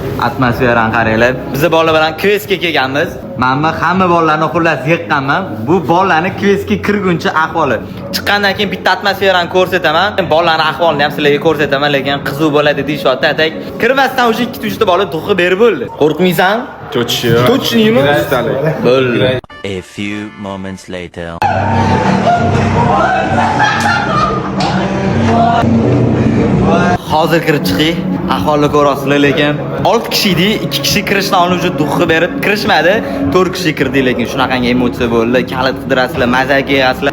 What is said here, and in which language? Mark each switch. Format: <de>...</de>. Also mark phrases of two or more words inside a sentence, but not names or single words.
<uz>atmosferani qaranglar. Biz bolalar bilan kvestga kelganmiz. Men hamma bolalarni xullas yiqqanman. Bu bolalarni kvestga kirguncha ahvoli. Chiqqandan keyin bitta atmosferani ko'rsataman. Bolalarning ahvolini ham sizlarga ko'rsataman, lekin qiziq bo'ladi deyshotdi. Atak kirmasdan o'sha 2-3 ta bola to'qib berib bo'ldi. Qo'rqmaysan? Точнimi? Bo'ldi.</uz> <en>A few moments later.</en> <uz>Hozir kirib chiqing. Ahvolni ko'rasizlar, lekin 6 kishi edi, 2 kishi kirishdan oldin o'sha duxni berib kirishmadi. 4 kishi kirdi, lekin shunaqangi emotsiya bo'ldi. Kalit qidirasizlar, mazza qilyapsizlar.</uz>